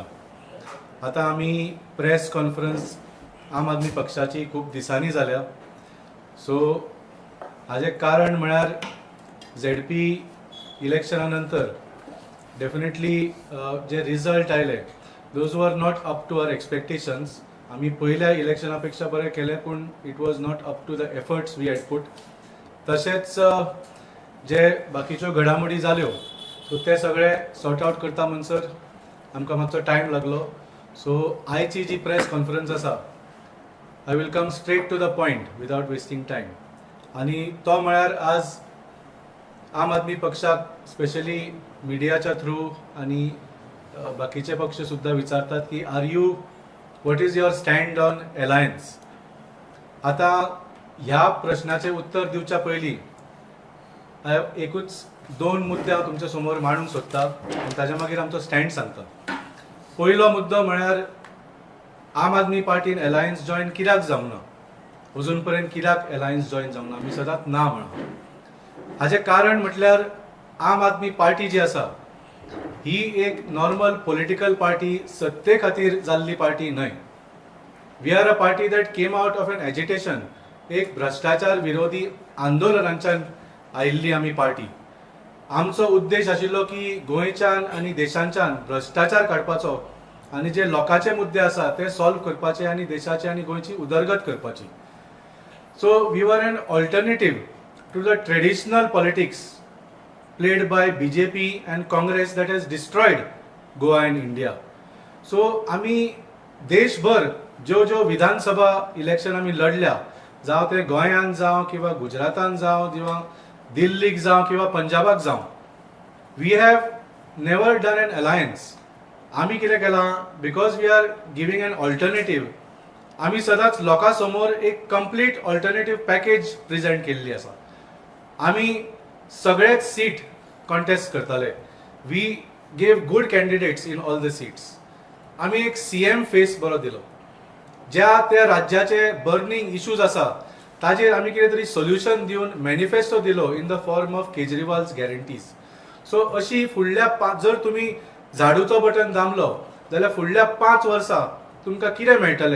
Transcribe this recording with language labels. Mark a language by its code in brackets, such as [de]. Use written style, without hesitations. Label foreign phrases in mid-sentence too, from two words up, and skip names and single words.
[kok] आतां आमी [en] press conference [kok] आम आदमी पक्षाची खूब दिसांनी जाल्या. सो हाजें कारण म्हळ्यार ZP इलेक्शना नंतर डेफिनेटली जे रिजल्ट आयले [en] those were not up to our expectations. [kok] आमी पयल्या इलेक्शना पेक्षा बरें केलें पूण [en] it was not up to the efforts we had put. [kok] तशेंच जे बाकीच्यो घडामोडी जाल्यो सो ते सगळे [en] sort out [kok] करता म्हणसर आमकां मातसो टायम लागलो. सो आयची जी प्रेस कॉन्फरन्स आसा [en] I will come straight to the point without wasting time. [kok] आनी तो म्हळ्यार आज आम आदमी पक्षाक स्पेशली मिडियाच्या थ्रू आनी बाकीचे पक्ष सुद्धा विचारतात की [en] are you what is your stand on alliance. [kok] आता ह्या प्रश्नाचे उत्तर दिवच्या पयलीं एकूच दोन मुद्दे हांव तुमच्या समोर मांडूंक सोदतां आनी ताच्या मागीर आमचो स्टँड सांगता. पयलो मुद्दो म्हळ्यार आम आदमी पार्टीन [en] alliance join [kok] कित्याक जावना, अजून पर्यंत कित्याक [en] alliance join [kok] जावना, आमी सदांच ना म्हणा. हाजें कारण म्हटल्यार आम आदमी पार्टी जी आसा ही एक [en] normal political party [kok] सत्ते खातीर जाल्ली पार्टी न्हय. [en] We are a party that came out of an agitation. [kok] एक भ्रष्टाचार विरोधी आंदोलनांच्यान आयिल्ली आमी पार्टी. आमचो उद्देश आशिल्लो की गोंयच्यान आनी देशांच्यान भ्रष्टाचार काडपाचो आनी जे लोकांचे मुद्दे आसा ते सॉल्व करपाचे आनी देशाची आनी गोंयची उदरगत करपाची. [en] so we were an alternative to the traditional politics played by BJP and Congress that has destroyed Goa and India. [kok] So आमी देशभर ज्यो विधानसभा इलेक्शन आमी लढल्या, जावं ते गोंयांत जावं किंवा गुजरातांत जावं किंवा दिल्लीक जावं किंवा पंजाबाक जावं, [en] we have never done an alliance. [kok] आमी कितें केलां, [en] because we are giving an alternative, [kok] आमी सदांच लोकां समोर एक [en] complete alternative package present [kok] केल्ली आसा. आमी सगळेच [en] seat contest [kok] करताले. [en] We gave good candidates in all the seats. [kok] आमी एक [en] CM face [kok] बरो दिलो. ज्या त्या राज्याचे [en] burning issues [kok] आसा ताजेर आमी कितें तरी सोल्युशन दिवन मॅनिफेस्टो दिलो [en] in the form of Kejriwal's guarantees. [kok] सो अशी फुडल्या जर तुमी झाडूचो बटन दामलो जाल्यार फुडल्या 5 वर्सां तुमकां कितें मेळटलें.